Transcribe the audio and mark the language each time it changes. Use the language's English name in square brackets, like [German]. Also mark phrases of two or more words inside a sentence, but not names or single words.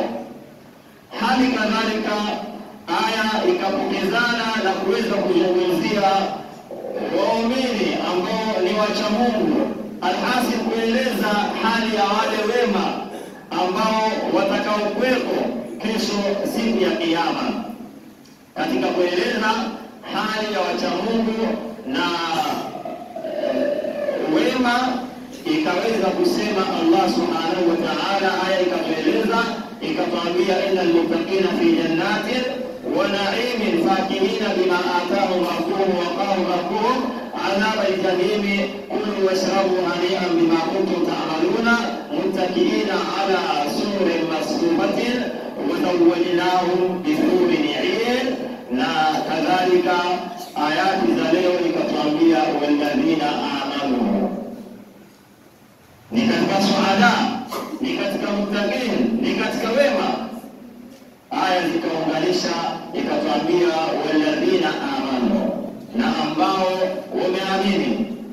[Swahili] Hali kadhalika aya ikapokezana na kuweza kuzungumzia waumini ambao ni wacha Mungu, alhasi kueleza hali ya wale wema ambao watakaokuwepo kesho siku ya Kiyama. Katika kueleza hali ya wacha Mungu na wema, ikaweza kusema Allah [Arabic] سبحانه وتعالى, [Swahili] aya ikatueleza ikatuambia [Arabic] إن المتقين في جنات ونعيم فاكهين بما آتاهم ربهم وقالوا ربهم عذاب الجحيم كلوا واشربوا هنيئا بما كنتم تعملون متكئين على سرر مصفوفة وزوجناهم بحور عين. [Swahili] Na kadhalika ayati za leo ikatuambia [Arabic] والذين آمنوا, [Swahili] ni katika suada, ni katika muttaqin, ni katika wema. Aya zikaunganisha ikatuambia [Arabic] والذين آمنوا, [Swahili] na ambao wameamini.